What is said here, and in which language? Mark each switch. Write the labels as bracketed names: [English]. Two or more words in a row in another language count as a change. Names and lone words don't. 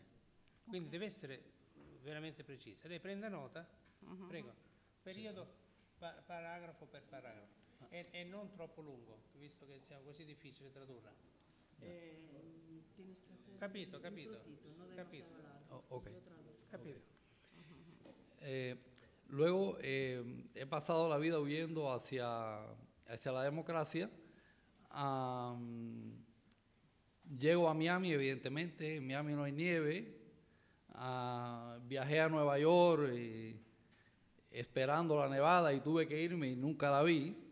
[Italian] Quindi deve essere veramente precisa. Lei prenda nota, prego, periodo, paragrafo per paragrafo, e non troppo lungo, visto che sia così difficile tradurla. Capito. Oh, okay. Capito. [Spanish] Luego he pasado la vida huyendo hacia la democracia. Llego a Miami, evidentemente. En Miami no hay nieve. Viajé a Nueva York esperando la nevada y tuve que irme y nunca la vi.